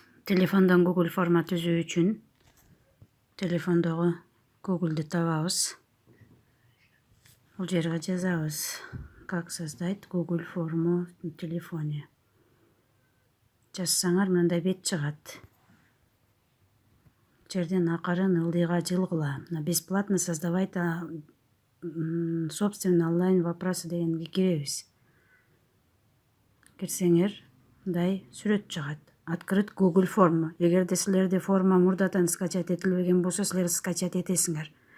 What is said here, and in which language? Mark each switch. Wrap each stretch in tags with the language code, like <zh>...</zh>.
<ky>Telefondan Google форма түзүү үчүн телефондогу Google'ды табабыз. Бул жерге жазабыз.</ky> <ru>Как создать Google форму в телефоне.</ru> <ky>Жазсаңар мындай бет чыгат. Жерден акырын ылдыйга жылгыла.</ky> <ru>Бесплатно создавать собственный онлайн вопросы</ru> <ky>дегенге киребиз. Кирсеңер мындай сүрөт чыгат.</ky> <ru>Открыть Google форма.</ru> <ky>Эгерде силерде форма мурдатан скачать этилбеген болсо, силер скачать этесиңер.</ky>